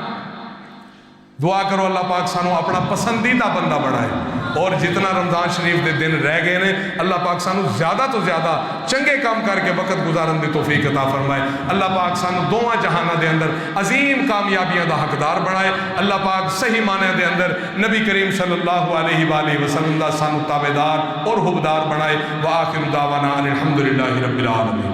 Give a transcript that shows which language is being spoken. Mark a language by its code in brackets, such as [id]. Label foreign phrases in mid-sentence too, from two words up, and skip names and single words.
[pa] دعا کرو اللہ پاک سانوں اپنا پسندیدہ بندہ بنائے، اور جتنا رمضان شریف کے دن رہ گئے نے، اللہ پاک سانوں زیادہ توں زیادہ چنگے کم کر کے وقت گزارن کی توفیق عطا فرمائے. اللہ پاک سانوں دوواں جہاناں دے اندر عظیم کامیابیاں دا حقدار بنائے. اللہ پاک صحیح معنے دے اندر نبی کریم [ar] صلى الله عليه وسلم [pa] دا سانوں تابعدار اور حبدار بنائے. [ar] وآخر دعوانا أن الحمد لله رب العالمين.